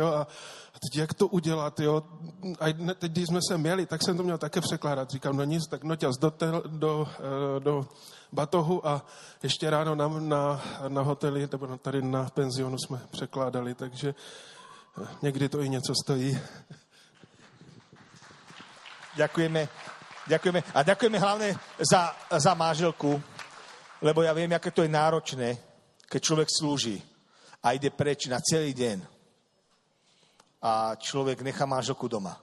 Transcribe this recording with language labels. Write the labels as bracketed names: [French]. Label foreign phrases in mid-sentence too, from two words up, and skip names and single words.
[Czech] A teď jak to udělat, jo? A teď, když jsme se měli, tak jsem to měl také překládat. Říkám, no nic, tak noťaz do batohu a ještě ráno na hoteli, nebo tady na penzionu jsme překládali, takže někdy to i něco stojí. [Slovak] Ďakujeme. A ďakujeme hlavne za manželku, lebo ja viem, aké to je náročné, keď človek slúži a ide preč na celý deň a človek nechá manželku doma.